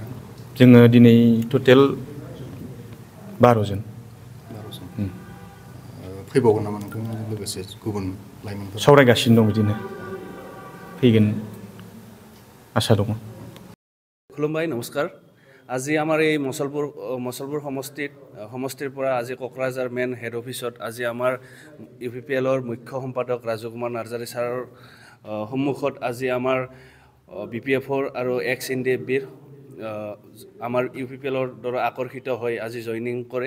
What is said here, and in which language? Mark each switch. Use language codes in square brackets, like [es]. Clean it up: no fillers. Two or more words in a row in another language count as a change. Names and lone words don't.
[brx] जोङो दिनै टटेल 12 जन। फैबावगोन नामा नोंथांमोनजों लोगोसे गुबुन लाइमोनफोर? सावरायगासिनो दं बिदिनो फैगोन आसा दङ। खुलुमबाय, नमस्कार। [as] আজি আমাৰ এই মছলপুৰ সমষ্টিৰ পৰা আজি কোকৰাঝাৰ মেইন হেড অফিচত আজি আমাৰ UPPLৰ মুখ্য সম্পাদক ৰাজু কুমাৰ নাৰ্জাৰী ছাৰৰ সন্মুখত আজি আমাৰ BPFৰ আৰু ex-NDFBৰ আমাৰ UPPLৰ দ্বাৰা আকৰ্ষিত হৈ আজি জইনিং কৰে।